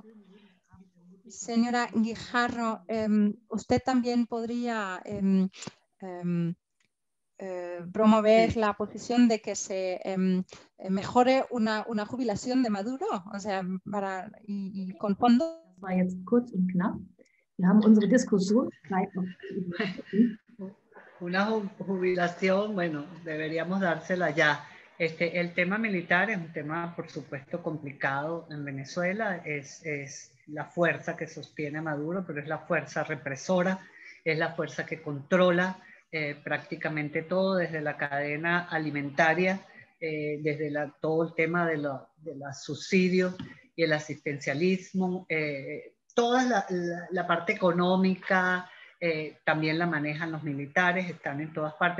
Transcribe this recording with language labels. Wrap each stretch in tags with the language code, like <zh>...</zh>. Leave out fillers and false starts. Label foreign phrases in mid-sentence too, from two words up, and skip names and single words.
<es>Señora Guijarro, usted también podría promover la posición de que se mejore una jubilación de Maduro, o sea, y con fondos.</es> <de>Das war jetzt kurz und knapp. Wir haben unsere Diskussion.</de> <es>Una jubilación, bueno, deberíamos dársela ya. El tema militar es un tema, por supuesto, complicado en Venezuela. Es la fuerza que sostiene a Maduro, pero es la fuerza represora, es la fuerza que controla prácticamente todo, desde la cadena alimentaria, desde todo el tema de los subsidios y el asistencialismo, toda la parte económica, también la manejan los militares, están en todas partes.</es>